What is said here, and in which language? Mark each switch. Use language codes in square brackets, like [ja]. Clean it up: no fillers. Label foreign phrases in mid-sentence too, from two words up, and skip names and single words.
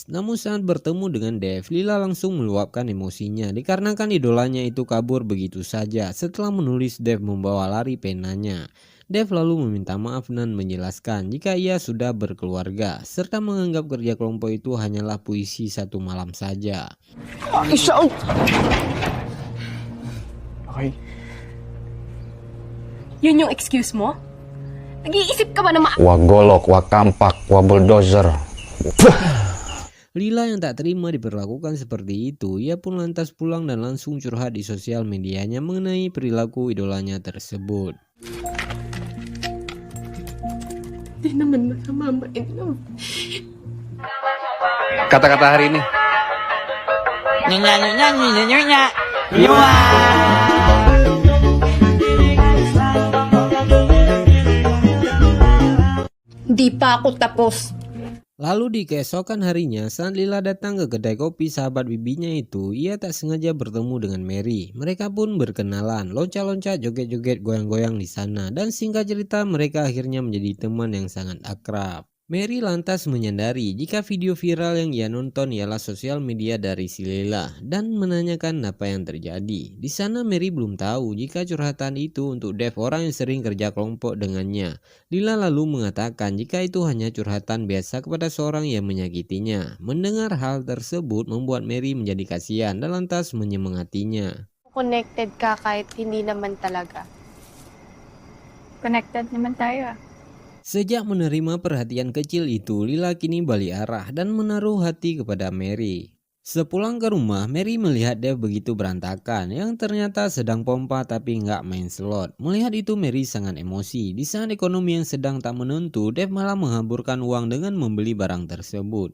[id] Namun saat bertemu dengan Dev, Lila langsung meluapkan emosinya, dikarenakan idolanya itu kabur begitu saja setelah menulis Dev membawa lari penanya. Dev lalu meminta maaf dan menjelaskan jika ia sudah berkeluarga, serta menganggap kerja kelompok itu hanyalah puisi satu malam saja. [tl] Okay. Yun yung excuse mo? Nag-iisip ka ba na Wag golok, wag kampak, wag bulldozer. [id] Lila yang tak terima diperlakukan seperti itu, ia pun lantas pulang dan langsung curhat di sosial medianya mengenai perilaku idolanya tersebut. [tl] Hindi naman masama [en] in love. [id] Kata-kata hari ini. [tl] Di pa ako tapos. [id] Lalu di keesokan harinya, saat Lila datang ke kedai kopi sahabat bibinya itu, ia tak sengaja bertemu dengan Mary. Mereka pun berkenalan, loncat-loncat, joget-joget, goyang-goyang di sana, dan singkat cerita mereka akhirnya menjadi teman yang sangat akrab. Mary lantas menyadari jika video viral yang ia nonton ialah sosial media dari si Lila dan menanyakan apa yang terjadi. Di sana Mary belum tahu jika curhatan itu untuk Dev, orang yang sering kerja kelompok dengannya. Lila lalu mengatakan jika itu hanya curhatan biasa kepada seorang yang menyakitinya. Mendengar hal tersebut membuat Mary menjadi kasihan dan lantas menyemangatinya. [tl] Connected ka kahit hindi naman talaga. Connected naman tayo. [id] Sejak menerima perhatian kecil itu, Lila kini balik arah dan menaruh hati kepada Mary. Sepulang ke rumah, Mary melihat Dev begitu berantakan yang ternyata sedang pompa tapi nggak main slot. Melihat itu Mary sangat emosi. Di saat ekonomi yang sedang tak menentu, Dev malah menghamburkan uang dengan membeli barang tersebut.